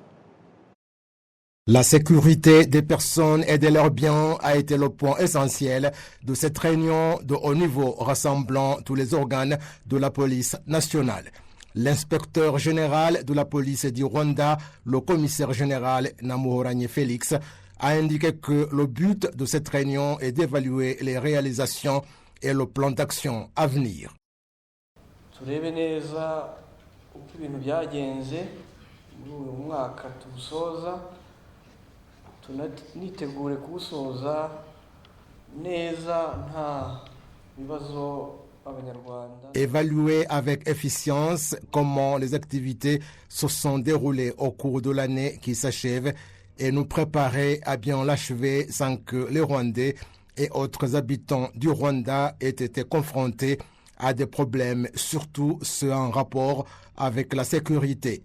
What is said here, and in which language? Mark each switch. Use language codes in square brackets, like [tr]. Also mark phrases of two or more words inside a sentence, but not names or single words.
[fr] La sécurité des personnes et de leurs biens a été le point essentiel de cette réunion de haut niveau rassemblant tous les organes de la police nationale. L'inspecteur général de la police du Rwanda, le commissaire général Namuhoranye Félix, a indiqué que le but de cette réunion est d'évaluer les réalisations et le plan d'action à venir. [rw] Turebe neza uko ibintu byagenze muri uyu mwaka tusoza nitegure kuwusoza neza nta bibazo abanyarwanda. [fr] Évaluer avec efficience comment les activités se sont déroulées au cours de l'année qui s'achève et nous préparer à bien l'achever sans que les Rwandais et autres habitants du Rwanda aient été confrontés à des problèmes, surtout ceux en rapport avec la sécurité.